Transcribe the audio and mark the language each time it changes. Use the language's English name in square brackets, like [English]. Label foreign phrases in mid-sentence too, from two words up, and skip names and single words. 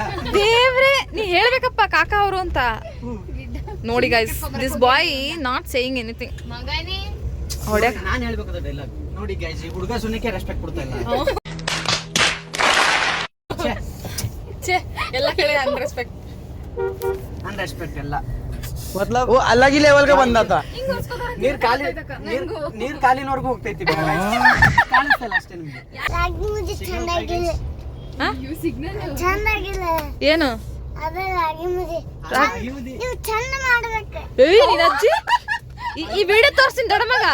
[Kannada] ದೇವ್ರೆ ನೀ ಹೇಳ್ಬೇಕಪ್ಪ ಕಾಕ ಅವರು ಅಂತ. ನೋಡಿ [English] guys this boy not saying anything. [Kannada] ಮಗನೇ ಹೊಡ್ಯಾಕ ನಾನ್ ಹೇಳ್ಬೇಕದ ಡೈಲಾಗ್ ನೋಡಿ ಗೈಸ್. ಈ ಹುಡುಗ ಸುನ್ನಕ್ಕೆ ರೆಸ್ಪೆಕ್ಟ್ ಕೊಡ್ತಾ ಇಲ್ಲ. ಎಲ್ಲ ಕಡೆ ಅನ್ರೆಸ್ಪೆಕ್ಟ್ ಅನ್ರೆಸ್ಪೆಕ್ಟ್ ಎಲ್ಲ [Hindi] मतलब वो अलग ही लेवल का बंदा था. [Kannada] ನೀರ್ ಕಾಲಿನವರೆಗೂ ಹೋಗ್ತೈತಿ. ಕಾಣಿಸ್ತಲ್ಲ ಅಷ್ಟೇ ನಿಮ್ಗೆ. ಏನು ಏಯ್ ನಿನ್ನ ಅಜ್ಜಿ ಈ ವಿಡಿಯೋ ತೋರಿಸ್ತೀನಿ ದೊಡ್ಡ ಮಗ.